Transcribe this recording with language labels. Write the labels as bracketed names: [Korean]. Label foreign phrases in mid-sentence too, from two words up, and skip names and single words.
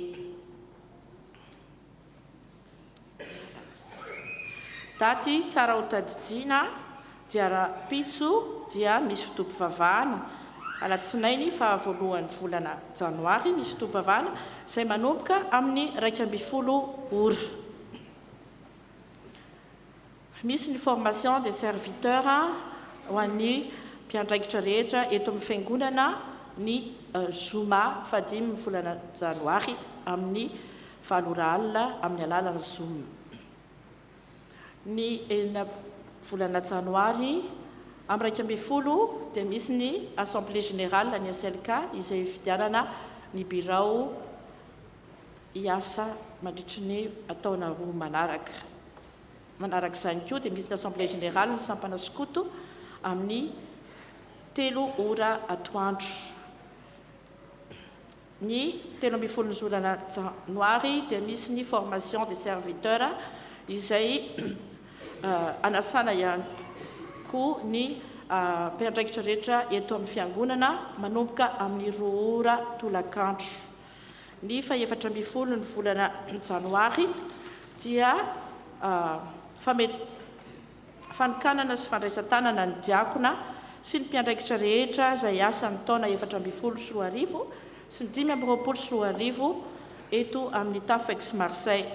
[Malagasy] Daty tsara ho tadidiana dia rapitso dia misy fotoam-pivavahana alatsinainy fa voalohan'ny volana janoary misy fotoam-pivavahana izay manomboka amin'ny 12 ora. Misy ny [French] formation des serviteurs [Malagasy] ho an'ny mpiandraikitra rehetra eto amin'ny fiangonana ny zoma fadimy volana janoary amin'ny 9 ora alina amin'ny alalan'ny Zoom. Ny volana janoary amin'ny 12 dia misy ny [French] assemblée générale [Malagasy] ny SLK izay fidianana ny birao hiasa mandritry ny ataona roa manarak'izany koa dia misy ny [French] assemblée générale [Malagasy] ny sampana skoto amin'ny 3 ora atoandro. Ny 17 ny volana janoary dia misy ny [French] formation des serviteurs [Malagasy] izay anasana ihany koa ny mpiandraikitra rehetra eto amin'ny fiangonana manomboka amin'ny 2 ora tolakandro. Ny 14 ny volana janoary dia fanokanana sy fandraisan-tanana ny diakona sy ny mpiandraikitra rehetra izay asa ny taona 14 sy 20 sy 20 eto amin'ny TAF Aix-Marseille.